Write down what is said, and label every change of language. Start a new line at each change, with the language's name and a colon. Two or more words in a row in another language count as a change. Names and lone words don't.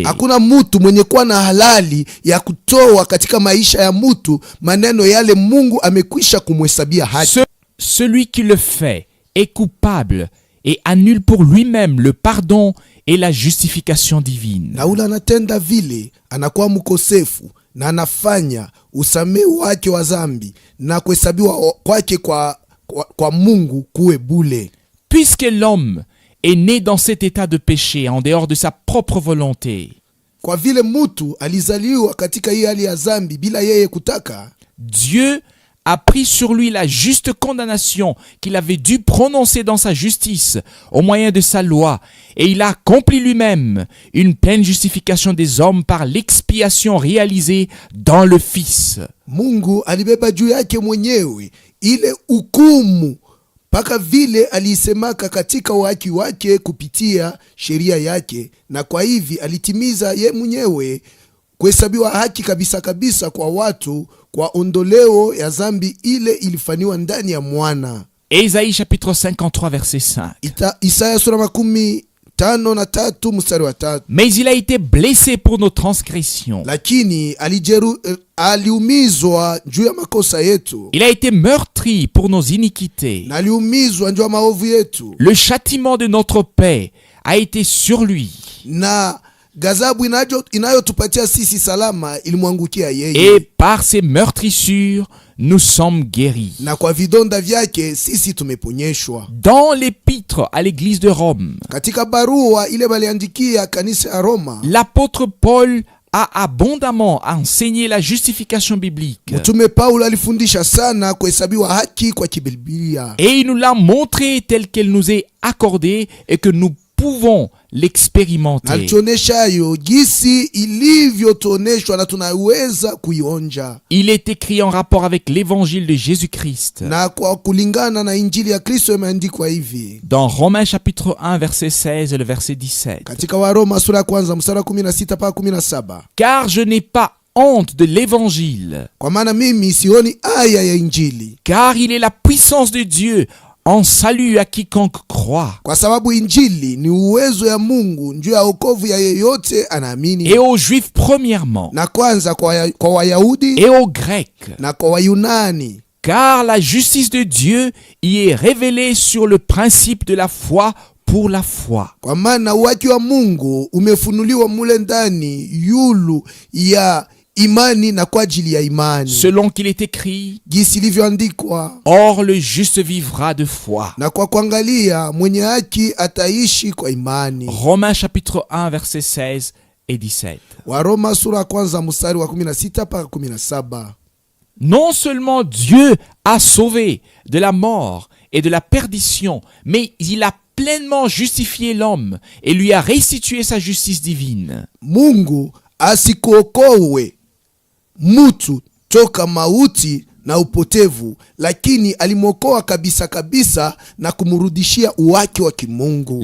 Swahili: Hakuna mtu mwenye kuwa na halali ya kutoa katika maisha ya mtu maneno yale Mungu amekwisha kumhesabia haki.
French: Celui qui le fait est coupable et annule pour lui-même le pardon et la justification divine.
Swahili: Na ule anatenda vile anakuwa mkosefu na anafanya usamehe wake wa zambi na kuhesabiwa kwake kwa Mungu kuwe bule.
French: Puisque l'homme est né dans cet état de péché en dehors de sa propre volonté,
Swahili: Kwa vile mtu alizaliwa katika hii hali ya zambi bila yeye kutaka,
French: Dieu a pris sur lui la juste condamnation qu'il avait dû prononcer dans sa justice au moyen de sa loi, et il a accompli lui-même une pleine justification des hommes par l'expiation réalisée dans le Fils.
Swahili: Mungu alibeba juu yake mwenyewe ile hukumu paka vile alisemaka katika uhaki wake kupitia sheria yake, na kwa hivi alitimiza ye mwenyewe kuhesabiwa haki kabisa kabisa kwa watu kwa ondoleo ya zambi ile ilifanywa ndani ya mwana.
French: Ésaïe chapitre 53 verset 5.
Swahili: Isaya sura 53 mstari wa 3.
French: Mais il a été blessé pour nos transgressions.
Swahili: Lakini aliumizwa juu ya makosa yetu.
French: Il a été meurtri pour nos iniquités.
Swahili: Na aliumizwa juu ya maovu yetu.
French: Le châtiment de notre paix a été sur lui.
Swahili: Na gazabu inayotupatia sisi salama ilimwangukia yeye.
French: Et par ses meurtrissures, nous sommes guéris.
Swahili: Na kwa vidonda vyake sisi tumeponyeshwa.
French: Dans l'épître à l'église de Rome,
Swahili: katika barua ile baliandikia kanisa ya Roma,
French: l'apôtre Paul a abondamment enseigné la justification biblique.
Swahili: Mtume Paulo alifundisha sana kuhesabiwa haki kwa kibiblia.
French: Et il nous l'a montré tel qu'elle nous est accordée et que nous pouvons l'expérimenter.
Swahili: Alituoneshayo gisi ilivyotuoneshwa na tunaweza kuionja.
French: Il est écrit en rapport avec l'évangile de Jésus-Christ.
Swahili: Na kwa kulingana na injili ya Kristo imeandikwa hivi.
French: Dans Romains chapitre 1 verset 16 et le verset 17.
Swahili: Katika Waroma sura ya kwanza mstari 16 mpaka 17.
French: Car je n'ai pas honte de l'évangile.
Swahili: Kwa maana mimi sioni aya ya injili.
French: Car il est la puissance de Dieu en salut à quiconque croit.
Swahili: Kwa sababu injili ni uwezo ya Mungu njuu ya wokovu ya yeyote anaamini.
French: Et aux Juifs premièrement.
Swahili: Na kwanza kwa Wayahudi.
French: Et aux Grecs.
Swahili: Na kwa Wayunani.
French: Car la justice de Dieu y est révélée sur le principe de la foi pour la foi.
Swahili: Kwa maana haki wa Mungu umefunuliwa mule ndani yulu ya imani na kwa ajili ya imani.
French: Selon qu'il est écrit,
Swahili: gisi ilivyoandikwa,
French: or le juste vivra de foi.
Swahili: Na kwa kuangalia mwenye haki ataishi kwa imani.
French: Romains chapitre 1 verset 16 et 17.
Swahili: Waroma sura kwanza mstari wa 16 mpaka 17.
French: Non seulement Dieu a sauvé de la mort et de la perdition, mais il a pleinement justifié l'homme et lui a restitué sa justice divine.
Swahili: Mungu asikuokowe mutu toka mauti na upotevu, lakini alimokoa kabisa kabisa na kumurudishia uwaki wa kimungu.